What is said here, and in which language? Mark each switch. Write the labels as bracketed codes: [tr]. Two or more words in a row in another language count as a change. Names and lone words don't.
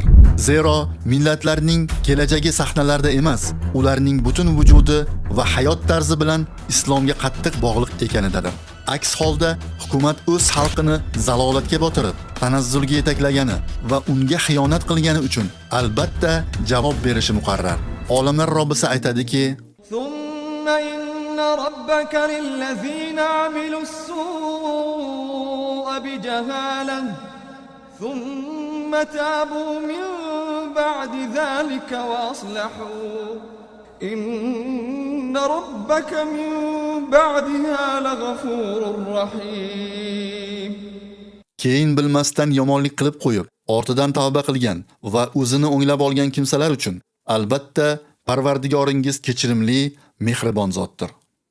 [uz] Zero millatlarning kelajagi sahnalarda emas, ularning butun vujudi va hayot tarzi bilan islomga qattiq bog'liq ekanidadir. Aks holda hukumat o'z xalqini zalolatga botirib, tanazzulga yetaklagani va unga xiyonat qilgani uchun albatta javob berishi muqarrar. Olamlar Robbisi aytadiki: [ar] "ثم إن ربك للذين عملوا السوء بجهالة ثم تابوا من بعد ذلك وأصلحوا إن ربك من بعدها لغفور رحيم." [uz] Keyin bilmasdan yomonlik qilib qo'yib, ortidan tavba qilgan va o'zini o'nglab olgan kimsalar uchun albatta Parvardigoringiz kechirimli, mehribon zotdir.